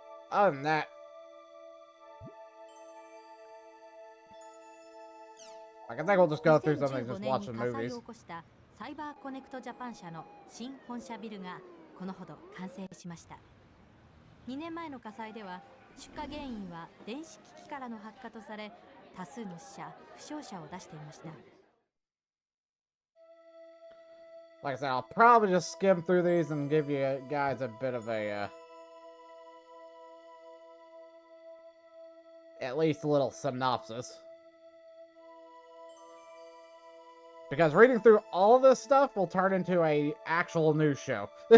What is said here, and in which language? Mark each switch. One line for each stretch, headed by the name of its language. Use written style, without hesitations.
English: Other than that, I think we'll just go through something, just watch the movies.
Japanese: サイバーコネクトジャパン社の新本社ビルがこのほど完成しました。 2年前の火災では出火原因は電子機器からの発火とされ、多数の死者・負傷者を出していました。
English: Like I said, I'll probably just skim through these and give you guys a bit of a at least a little synopsis. Because reading through all this stuff will turn into an actual news show.